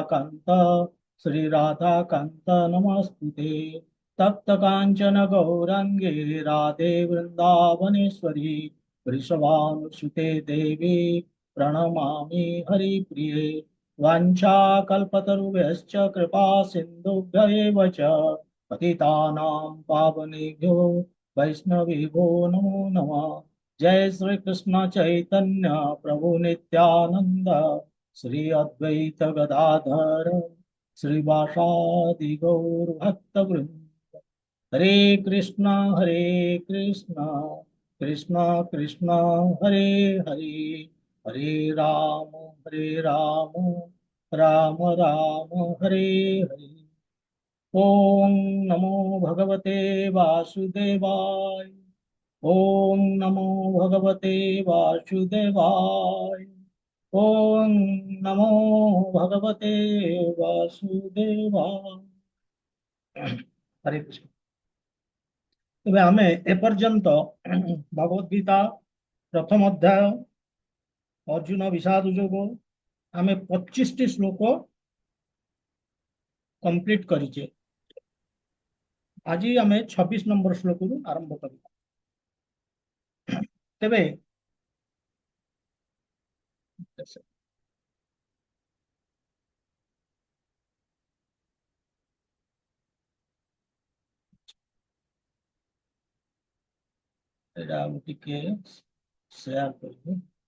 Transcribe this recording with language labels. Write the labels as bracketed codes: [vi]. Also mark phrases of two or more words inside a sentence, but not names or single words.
[sa] कांत श्री राधा कांत नमस्तुते तप्त कांचन गौरांगे राधे वृंदावनेश्वरी वृषभानुसुते देवी प्रणमामि हरिप्रिये वाञ्छाकल्पतरुभ्यश्च कृपा सिन्धुभ्य एव च पतितानां पावनेभ्यो वैष्णवेभ्यो नमो नमः। जय श्री कृष्ण चैतन्य प्रभु नित्यानंद श्री अद्वैत गदाधर श्रीवासादि गौर भक्त वृंद। हरे कृष्णा कृष्णा कृष्णा हरे हरे हरे राम राम राम हरे हरे। ओम नमो भगवते वासुदेवाय। ओम नमो भगवते वासुदेवाय। ओम नमो भगवते वासुदेवाय। हरे कृष्ण। [or] ତେବେ ଆମେ ଏପର୍ଯ୍ୟନ୍ତ ଭଗବଦ ଗୀତା ପ୍ରଥମ ଅଧ୍ୟାୟ ଅର୍ଜୁନ ବିଷାଦ ଯୋଗ ଆମେ 25 ଟି ଶ୍ଳୋକ କମ୍ପ୍ଲିଟ କରିଛେ। ଆଜି ଆମେ 26 ନମ୍ବର ଶ୍ଳୋକ ରୁ ଆରମ୍ଭ କରିବା। ତେବେ ଏଟା ଟିକେ ଶେୟାର କରିବେ।